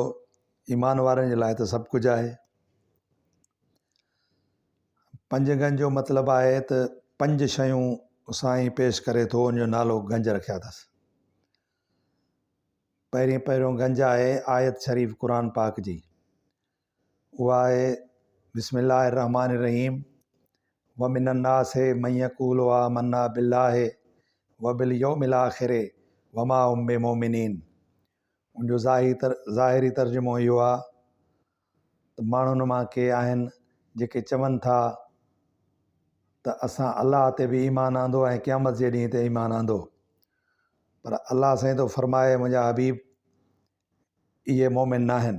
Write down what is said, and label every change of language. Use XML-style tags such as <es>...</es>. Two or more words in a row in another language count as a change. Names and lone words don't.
<sd>ईमान वारनि जे लाइ त सभु कुझु आहे। पंज गंज जो मतिलबु आहे त पंज शयूं साईं पेश करे थो, उनजो नालो गंज रखिया अथसि। पहिरियों गंज आहे आयत शरीफ़ क़ुरान पाक जी। उहा आहे</sd> <ar>بسم الله الرحمن الرحيم ومن الناس من يقول آمنا بالله وباليوم الآخر وما هم بمؤمنين.</ar> <sd>उनजो ज़ाहिरी तर्जुमो इहो आहे त माण्हुनि मां के आहिनि जेके चवनि था त असां अलाह ते बि ईमान आंदो ऐं क़यामत जे ॾींहं ते ईमान आंदो, पर अलाह साईं तो फरमाए मुंहिंजा हबीब इहे मोमिन न आहिनि।</sd>